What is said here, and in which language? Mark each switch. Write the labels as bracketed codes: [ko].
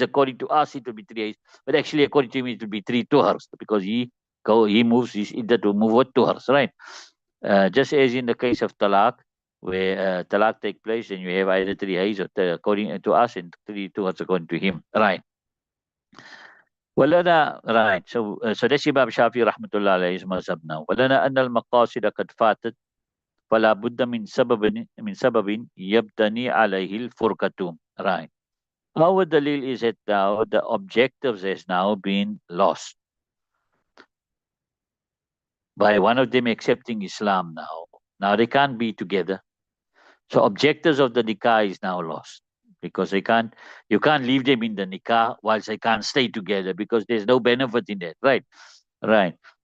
[en] According to us, it will be 3 hays, but actually according to him, it will be 3 tuhars, because he moves his iddah to move with tuhars, right? Just as in the case of talaq, where talaq take place, and you have either 3 hays or according to us, and 3 tuhars according to him, right? [ar] ولنا, [en] right. So that's Imam Shafi rahmatullah alayhi's mazhab now. [ar] ولنا أن المقاصد قد فاتت فلا بد من سبب يبتني عليه الفرقة. [en] Right. Our dalil is that now the objectives has now been lost by one of them accepting Islam now. Now they can't be together. So objectives of the nikah is now lost, because you can't leave them in the nikah whilst they can't stay together, because there's no benefit in that, right? Right.